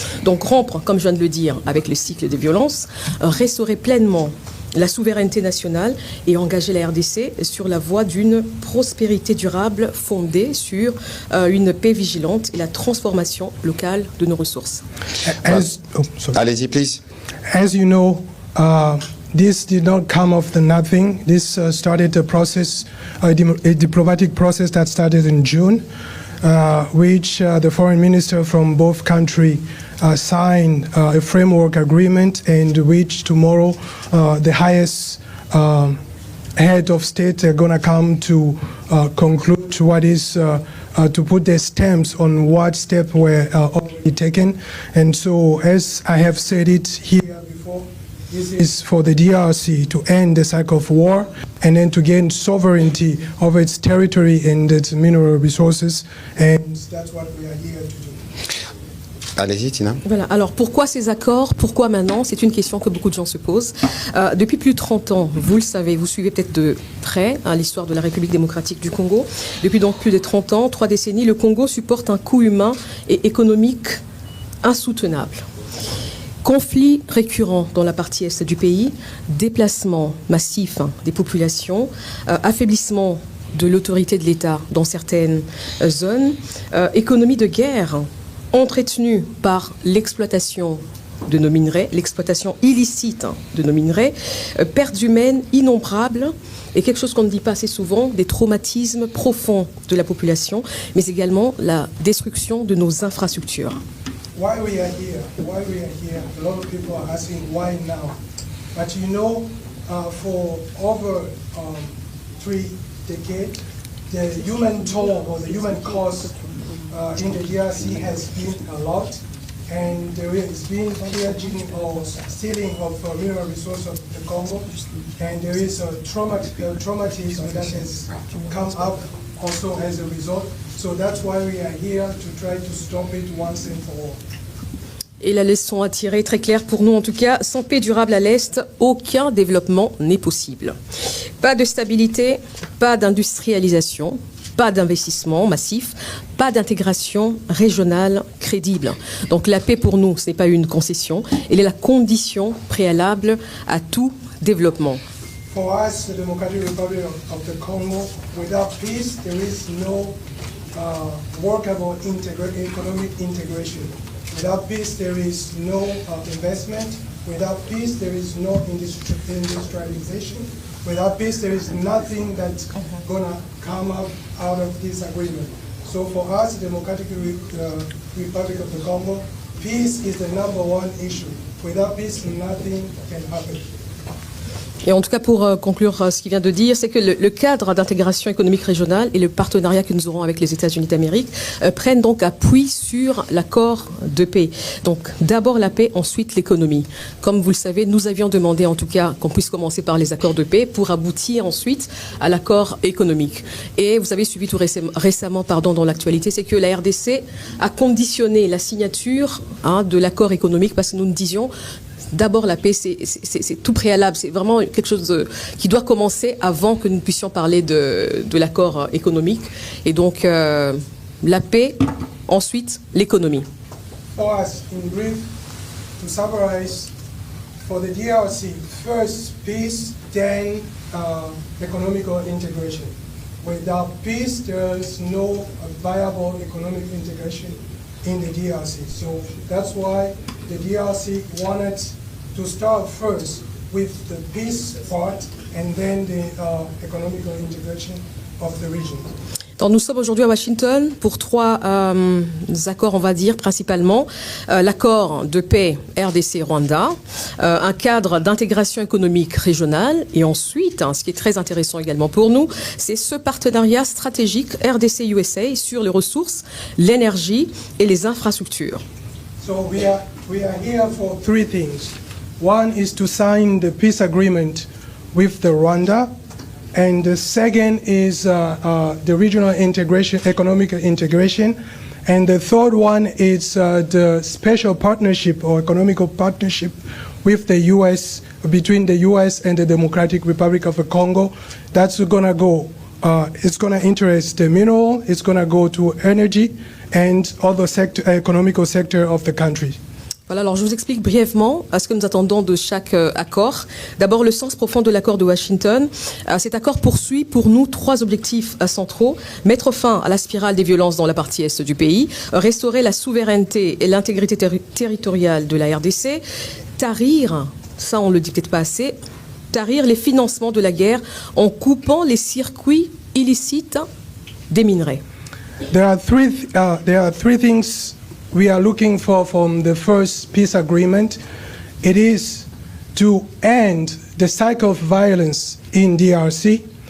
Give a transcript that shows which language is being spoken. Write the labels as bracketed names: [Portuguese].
[French] Donc rompre, comme je viens de le dire, avec le cycle des violences, restaurer pleinement la souveraineté nationale et engager la RDC sur la voie d'une prospérité durable fondée sur une paix vigilante et la transformation locale de nos ressources. Allez-y, [English] please. As you know, this did not come of the nothing. This started a process, a diplomatic process that started in June, which the foreign minister from both countries signed a framework agreement, and which tomorrow the highest head of state are going to come to conclude what is to put their stamps on what steps were already taken. And so, as I have said it here before, this is for the DRC to end the cycle of war and then to gain sovereignty over its territory and its mineral resources. And that's what we are here to do. [French] Allez-y, Tina. Voilà. Alors, pourquoi ces accords? Pourquoi maintenant? C'est une question que beaucoup de gens se posent. Depuis plus de 30 ans, vous le savez, vous suivez peut-être de près l'histoire de la République démocratique du Congo. Depuis donc plus de 30 ans, 3 décennies, le Congo supporte un coût humain et économique insoutenable. Conflits récurrents dans la partie est du pays, déplacement massif des populations, affaiblissement de l'autorité de l'État dans certaines zones, économie de guerre entretenue par l'exploitation de nos minerais, l'exploitation illicite de nos minerais, pertes humaines innombrables et quelque chose qu'on ne dit pas assez souvent, des traumatismes profonds de la population, mais également la destruction de nos infrastructures. [English] Why we are here, a lot of people are asking why now. But you know, for over 3 decades, the human toll or the human cost in the DRC has been a lot, and there has been pillaging or stealing of mineral resources of the Congo, and there is a traumatism that has come up also as a result. So that's why we are here to try to stop it once and for all. [French] Et la leçon à tirer, très claire pour nous en tout cas, sans paix durable à l'Est, aucun développement n'est possible. Pas de stabilité, pas d'industrialisation, pas d'investissement massif, pas d'intégration régionale crédible. Donc la paix pour nous, ce n'est pas une concession, elle est la condition préalable à tout développement. [English] For us, the Democratic Republic of the Congo, without peace, there is no workable economic integration. Without peace, there is no investment. Without peace, there is no industrialization. Without peace, there is nothing that's going to come out of this agreement. So for us, the Democratic Republic of the Congo, peace is the #1 issue. Without peace, nothing can happen. [French] Et en tout cas, pour conclure ce qu'il vient de dire, c'est que le cadre d'intégration économique régionale et le partenariat que nous aurons avec les États-Unis d'Amérique prennent donc appui sur l'accord de paix. Donc d'abord la paix, ensuite l'économie. Comme vous le savez, nous avions demandé en tout cas qu'on puisse commencer par les accords de paix pour aboutir ensuite à l'accord économique. Et vous avez suivi tout récemment dans l'actualité, c'est que la RDC a conditionné la signature de l'accord économique parce que nous nous disions d'abord, la paix, c'est tout préalable. C'est vraiment quelque chose qui doit commencer avant que nous puissions parler de l'accord économique. Et donc, la paix, ensuite, l'économie. [English] For us, in brief, to summarize, for the DRC, first peace, then economical integration. Without peace, there is no viable economic integration in the DRC. So that's why the DRC wanted to start first with the peace part and then the economical integration of the region. [French] Donc, nous sommes aujourd'hui à Washington pour 3 accords, on va dire, principalement. L'accord de paix RDC-Rwanda, un cadre d'intégration économique régionale, et ensuite, ce qui est très intéressant également pour nous, c'est ce partenariat stratégique RDC-USA sur les ressources, l'énergie et les infrastructures. [English] So we are here for 3 things. One is to sign the peace agreement with the Rwanda. And the second is the regional integration, economic integration. And the third one is the special partnership or economical partnership with the U.S., between the U.S. and the Democratic Republic of the Congo. That's going to go, it's going to interest the mineral, it's going to go to energy and other economical sector of the country. [French] Voilà, alors je vous explique brièvement ce que nous attendons de chaque accord. D'abord, le sens profond de l'accord de Washington. Cet accord poursuit pour nous 3 objectifs centraux. Mettre fin à la spirale des violences dans la partie est du pays, restaurer la souveraineté et l'intégrité territoriale de la RDC, tarir, ça on le dit peut-être pas assez, tarir les financements de la guerre en coupant les circuits illicites des minerais. [English] There are three things we are looking for from the first peace agreement. It is to end the cycle of violence in DRC.